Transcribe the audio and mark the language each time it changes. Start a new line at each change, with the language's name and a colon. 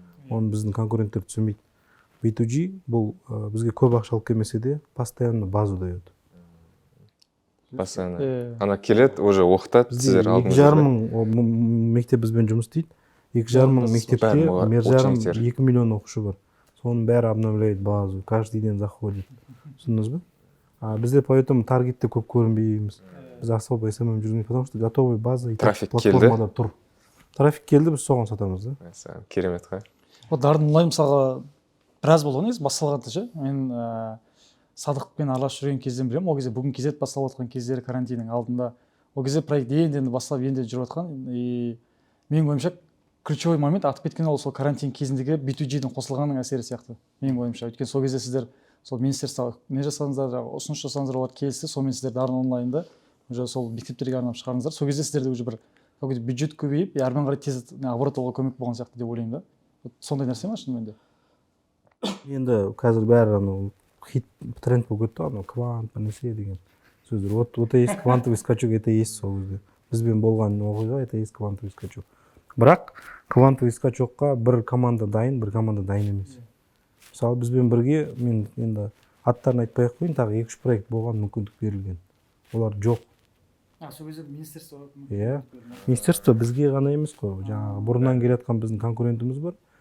Kazakh: Оны біздің конкуренттер түсінбейді. B2G бұл бізге көп ақша алып келмесе де
Russian: постоянно базу дает. Постоянно.
Kazakh: Ана келеді, уже оқытады, сіздер алдыңызда. 2,5 мың мектеп бізбен жұмыс істейді. 2,5 мың мектепте 2 миллион оқушы бар. Соның бәрі
Russian: обновляет базу, каждый день заходит.
Kazakh: Түсіндіңіз бе? Бізде поэтому таргетте көп көрінбейміз. Біз особо SMM жүргенбіз,
Russian: потому что готовый база
Kazakh: и платформада тұр. Трафик келді, біз соған сатамыз да. Керемет қой. Вот Дарын онлайн мысалға біраз болды ғой негізі басталғанда ше. Мен Садықпен араласып жүрген кезден білемін. Ол кезде бүгін кезет басталып жатқан кездері карантиннің алдында. Ол кезде проект енді басталып енді жүріп жатқан. И менің ойымша ключевой момент атып кеткен ол сол карантин кезіндегі B2G-дің қосылғанның әсері сияқты. Менің ойымша. Өйткені сол кезде сіздер сол министерствоға не жасаңыздар, жаңағы ұсыныс жасаңыздар, олар келісті, сонымен сіздерді ары онлайнда уже сол мектептерге арнап шығарыңыздар. Сол кезде сіздерде уже бір какой-то бюджет көбейіп, әрмен қарай тез оборот алуға көмек болған сияқты деп ойлаймын да. Сондай нәрсе ма шынымен де? енді қазір бәрі анау хит тренд болып кетті, анау квант нәрсе деген сөздер.
Russian: Вот есть квантовый скачок, это есть
Kazakh: сол кезде. Бізбен болған оқиға,
Russian: это есть квантовый скачок.
Kazakh: Бірақ квантовый скачокқа бір команда дайын, бір команда дайын емес. Мысалы бізбен бірге, мен енді аттарын айтпай ақ қояйын, тағы 2-3 проект болған, мүмкіндік берілген. Олар жоқ. Сол кезде министерство. Иә. Министерство бізге ғана емес қой. Жаңағы бұрыннан келе жатқан біздің конкурентіміз бар.